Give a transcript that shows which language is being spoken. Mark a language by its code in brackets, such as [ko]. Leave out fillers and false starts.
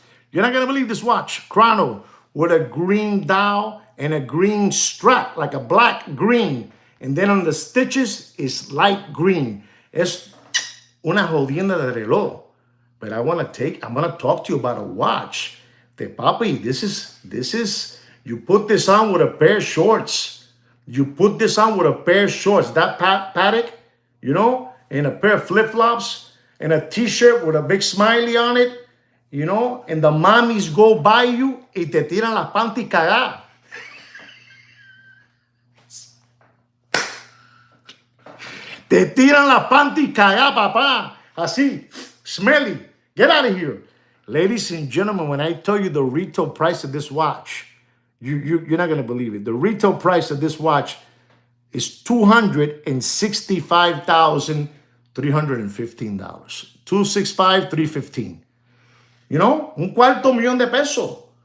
[en] You're not going to believe this watch. Chrono with a green dial and a green strap, like a black green. And then on the stitches, it's light green. [es] Es una jodienda de reloj. [en] But I'm gonna talk to you about a watch. The papi, this is, you put this on with a pair of shorts. You put this on with a pair of shorts. That Patek, you know, and a pair of flip-flops and a t-shirt with a big smiley on it, you know, and the mommies go by you y te tiran las panty cagadas. [es] Te tiran las panty cagadas, papá. [en] Así, smelly. Get out of here. Ladies and gentlemen, when I tell you the retail price of this watch, you're not going to believe it. The retail price of this watch is $265,315. $265,315. You know, $250,000 de pesos.